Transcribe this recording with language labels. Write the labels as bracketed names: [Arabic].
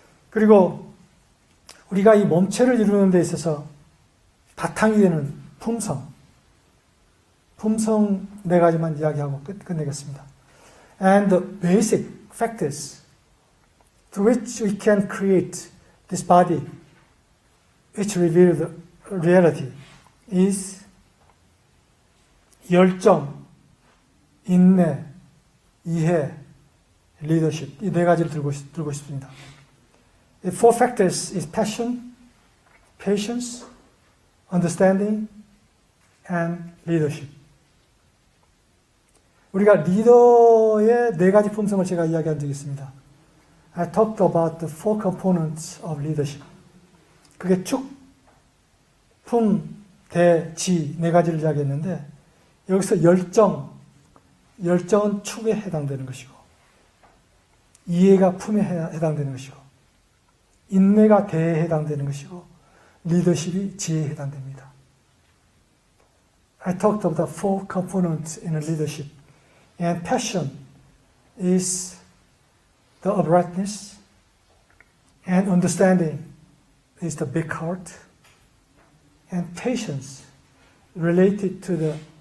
[Korean] 그리고 우리가 이 몸체를 이루는 데 있어서 바탕이 되는 품성 네 가지만 이야기하고 끝내겠습니다. [English] And the basic factors to which we can create this body, which reveal the reality, is [Korean] 열정, 인내, 이해, [English] leadership. [Korean] 이 네 가지를 들고 싶습니다. [English] The four factors is passion, patience, understanding, and leadership. [Korean] 우리가 리더의 네 가지 품성을 제가 이야기한 적이 있습니다. [English] I talked about the four components of leadership. [Korean] 그게 축, 품, 대, 지 네 가지를 이야기했는데 여기서 열정은 축에 해당되는 것이고 이해가 품에 해당되는 것이고 인내가 대에 해당되는 것이고 리더십이 지혜에 해당됩니다. [English] I talked about the four components in a leadership. And passion is the uprightness, and understanding is the big heart, and patience related to the